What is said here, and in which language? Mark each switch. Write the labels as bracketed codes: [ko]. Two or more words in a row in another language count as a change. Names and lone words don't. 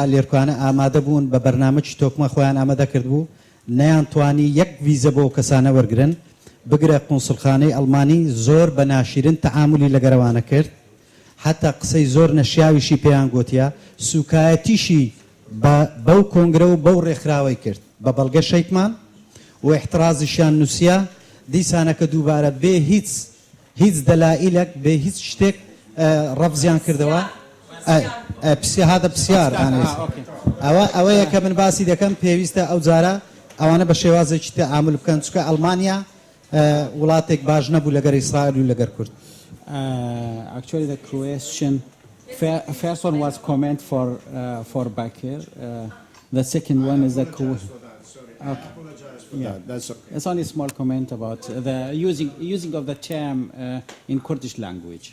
[ckb] لێرکوانە ئامادە بوون بە بەرنامەی تۆکمە خۆیان ئامادە کردبوو نەیانتوانی یەک ڤیزە بۆ کەسانە وەرگرن بگرە قونسڵخانەی ئەڵمانی زۆر بە ناشرین تەعاملی لەگەڵەوانە کرد حتى قسەی زۆر نەشیاویشی پێیان گوتیا سوکایەتیشی بەو کۆنگرە و بەو ڕێکخراوەی کرد بە بەڵگە شەیکمان و احترازیشیان نووسیا دیسانەکە دووبارە بێ هیچ دەلائیلێک بێ هیچ شتێک ڕەفزیان کردەوە هذا پرسیار ئەوەیە کە من باسی دەکەم پێویستە ئەو جارە ئەوانە بە شێوازێکی تەعامل بکەن چونکە ئەڵمانیا وڵاتێک باش نەبوو لەگەر ئیسرائیل و لەگەر کورد. [en] Actually, the question, first one was comment for Bakir. The second one is the question. Okay. Yeah, it's only a small comment about the using of the term in Kurdish language.